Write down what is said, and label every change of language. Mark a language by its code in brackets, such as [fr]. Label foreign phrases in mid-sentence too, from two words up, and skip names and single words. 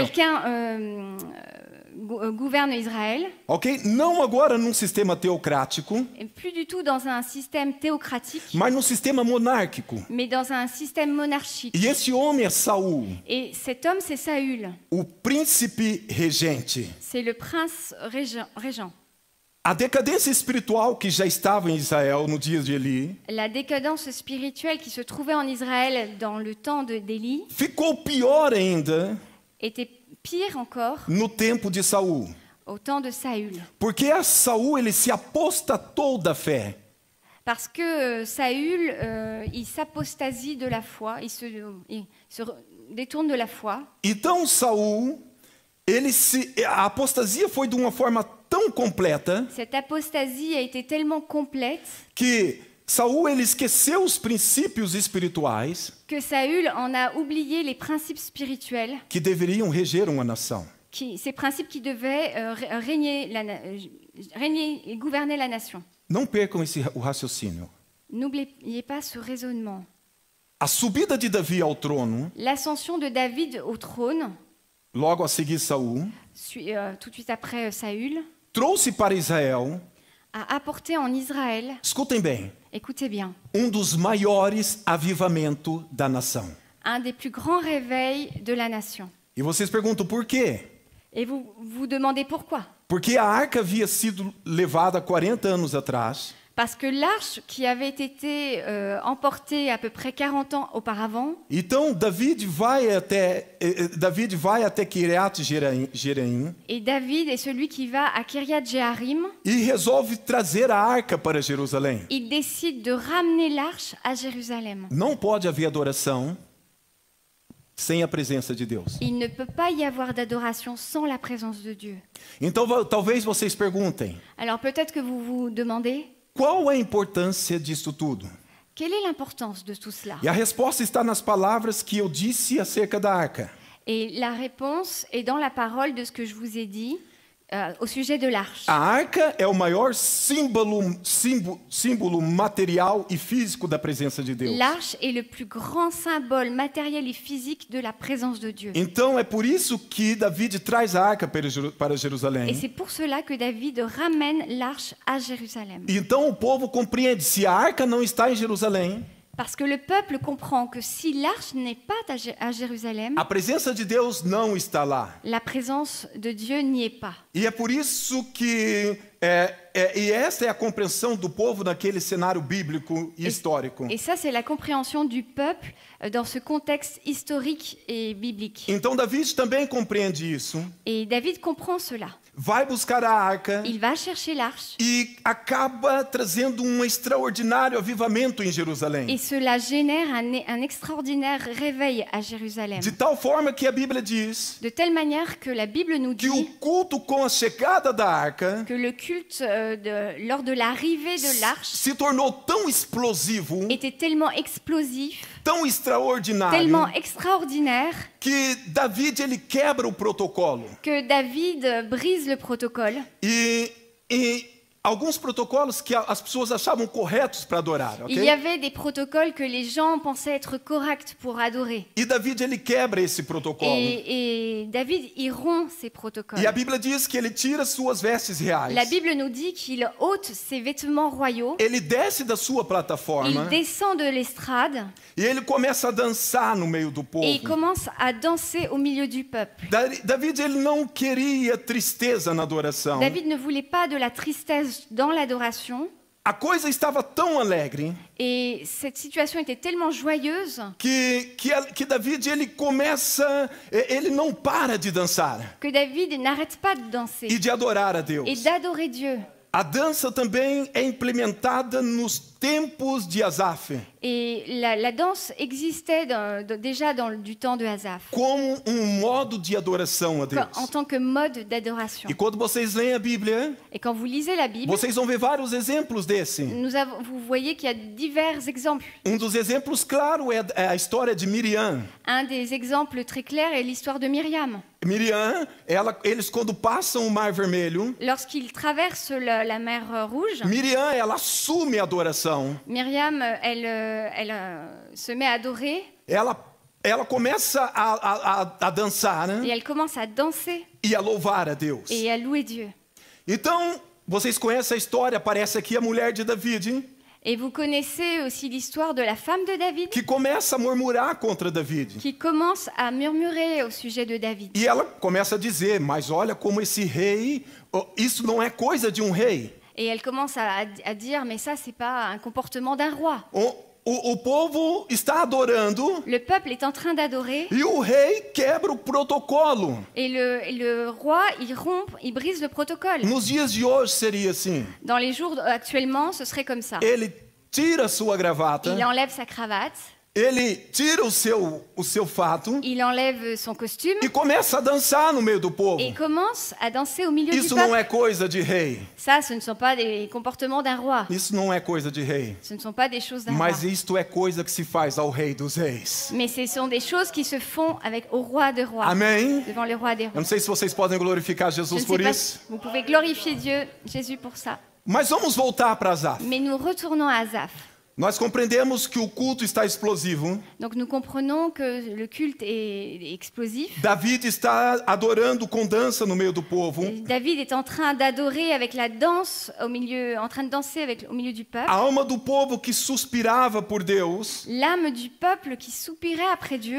[fr] quelqu'un gouverne Israël, Ok? [pt] Não agora num sistema teocrático, [fr] et plus du tout dans un système théocratique, [pt] mas num sistema monárquico. [fr] mais dans un système monarchique. [pt] E esse homem é Saul, [fr] Et cet homme, c'est Saül. [pt] o príncipe regente. [fr] C'est le prince régent. [pt] A decadência espiritual que já estava em Israel no dia de Eli [fr] La décadence spirituelle qui se trouvait en Israël dans le temps d'Élie [pt] ficou pior ainda [fr] était pire encore [pt] no tempo de Saul. [fr] au temps de Saül. [pt] Porque a Saul ele se apostatou da fé. [fr] Parce que Saül, il s'apostasie de la foi, il se détourne de la foi. [pt] Então Saul, a apostasia foi de uma forma tão completa [fr] Cette apostasie a été tellement complète [pt] que Saul ele esqueceu os princípios espirituais [fr] que Saül en a oublié les principes spirituels, [pt] que deveriam reger uma nação. [fr] ces principes qui devaient régner et gouverner la nation. [pt] Não percam o raciocínio. [fr] N'oubliez pas ce raisonnement. [pt] A subida de Davi ao trono, [fr] L'ascension de David au trône, [pt] logo a seguir Saul, [fr] tout de suite après Saül, [pt] trouxe para Israel, [fr] a apporté en Israël, [pt] escutem bem, [fr] écoutez bien, [pt] dos maiores avivamentos da nação. [fr] un des plus grands réveils de la nation. [pt] E vocês perguntam por quê? [fr] Et vous vous demandez pourquoi? [pt] Porque a arca havia sido levada 40 anos atrás. [fr] Parce que l'arche qui avait été emportée à peu près 40 ans auparavant, [pt] Então David vai até Kiriat Jearim [fr] et David est celui qui va à Kiriath Jearim, [pt] e resolve trazer a arca para Jerusalém. [fr] il décide de ramener l'arche à Jérusalem. [pt] Não pode haver adoração sem a presença de Deus. [fr] Il ne peut pas y avoir d'adoration sans la présence de Dieu. [pt] Então talvez vocês perguntem, [fr] Alors peut-être que vous vous demandez, [pt] qual é a importância disso tudo? [fr] quelle est l'importance de tout cela? [pt] E a resposta está nas palavras que eu disse acerca da arca. [fr] Et la réponse est dans la parole de ce que je vous ai dit au sujet de l'arche. [pt] A arca é o maior símbolo material e físico da presença de Deus. [fr] L'arche est le plus grand symbole matériel et physique de la présence de Dieu. [pt] Então é por isso que David traz a arca para [fr] Et [pt] Jerusalém. [fr] c'est pour cela que David ramène l'arche à Jérusalem. [pt] Então o povo compreende, se a arca não está em Jerusalém, [fr] Parce que le peuple comprend que si l'arche n'est pas à Jérusalem, [pt] a presença de Deus não está lá. [fr] la présence de Dieu n'y est pas. [pt] E é por isso que e essa é a compreensão do povo naquele cenário bíblico e histórico. [fr] Et ça, c'est la compréhension du peuple dans ce contexte historique et biblique. [pt] Então David também compreende isso. [fr] Et David comprend cela. [pt] Vai buscar a arca [fr] Il va chercher l'arche [pt] e acaba trazendo extraordinário avivamento em Jerusalém. [fr] et cela génère un extraordinaire réveil à Jérusalem. [pt] De tal forma que a Bíblia diz [fr] De telle manière que la Bible nous [pt] que o [fr] dit [pt] culto com a chegada da arca [fr] que le culte lors de l'arrivée de l'arche [pt] se tornou tão explosivo, [fr] était tellement explosif, [pt] tão extraordinário, [fr] tellement extraordinaire [pt] que David ele quebra o protocolo. [fr] que David brise le protocole. [pt] E alguns protocolos que as pessoas achavam corretos para adorar, [fr] Il y avait des protocoles que les gens pensaient être corrects pour adorer. [pt] E David ele quebra esse protocolo. [fr] Et David, il rompt ces protocoles. [pt] E a Bíblia diz que ele tira suas vestes reais. [fr] La Bible nous dit qu'il ôte ses vêtements royaux, [pt] Ele desce da sua plataforma [fr] il descend de l'estrade [pt] e ele começa a dançar no meio do povo. [fr] et il commence à danser au milieu du peuple. [pt] David ele não queria tristeza na adoração. [fr] David ne voulait pas de la tristesse dans l'adoration. [pt] A coisa estava tão alegre [fr] Et cette situation était tellement joyeuse [pt] que David ele não para de dançar [fr] que David n'arrête pas de danser [pt] e de adorar a Deus. [fr] et d'adorer Dieu. [pt] A dança também é implementada nos tempos de Asaf [fr] Et la danse existait déjà du temps de Asaph, [pt] como modo de adoração a Deus. [fr] en tant que mode d'adoration. [pt] E quando vocês leem a Bíblia, [fr] Et quand vous lisez la Bible, [pt] vocês vão ver vários exemplos desse. [fr] vous voyez qu'il y a divers exemples. [pt] Dos exemplos, claro, é a história de Miriam. [fr] Un des exemples très clairs est l'histoire de Myriam. [pt] Miriam, eles quando passam o Mar Vermelho, [fr] Lorsqu'ils traversent la mer Rouge, [pt] Miriam, ela assume a adoração. [fr] Myriam, elle se met à adorer [pt] Ela começa a dançar, né? [fr] et elle commence à danser [pt] E a louvar a Deus. [fr] et à louer Dieu. [pt] Então, vocês conhecem a história, aparece aqui a mulher de David. [fr] Et vous connaissez aussi l'histoire de la femme de David, [pt] que começa a murmurar contra David. [fr] qui commence à murmurer au sujet de David. [pt] E ela começa a dizer, mas olha como esse rei, isso não é coisa de um rei. [fr] Et elle commence à dire, mais ça, c'est pas un comportement d'un roi. [pt] O povo está adorando [fr] Le peuple est en train d'adorer [pt] e o rei quebra o protocolo. [fr] et le roi, il brise le protocole. [pt] Nos dias de hoje seria assim. [fr] Dans les jours actuellement, ce serait comme ça. [pt] Ele tira sua gravata, [fr] Il enlève sa cravate, [pt] ele tira o seu fato [fr] il enlève son costume [pt] e começa a dançar no meio do povo. [fr] et commence à danser au milieu du [pt] Isso não [fr] peuple. [pt] é coisa de rei. [fr] Ça, ce ne sont pas des comportements d'un roi. [pt] Isso não é coisa de rei. [fr] Ce ne sont pas des choses d'un roi. [pt] Mas isto é coisa que se faz ao rei dos reis. [fr] Mais ce sont des choses qui se font au roi de rois, [pt] Amém? [fr] devant le roi des [pt] Eu [fr] rois. [pt] não sei se vocês podem glorificar [fr] Je [pt] Jesus [fr] ne [pt] por [fr] sais pas [pt] isso. [fr] si vous pouvez glorifier Dieu, Jésus pour ça. [pt] Mas vamos voltar para Asaf. [fr] Mais nous retournons à Asaph. [pt] Nós compreendemos que o culto está explosivo. [fr] Donc nous comprenons que le culte est explosif. [pt] David está adorando com dança no meio do povo. [fr] David est en train d'adorer avec la danse en train de danser au milieu du peuple. [pt] A alma do povo que suspirava por Deus [fr] L'âme du peuple qui soupirait après Dieu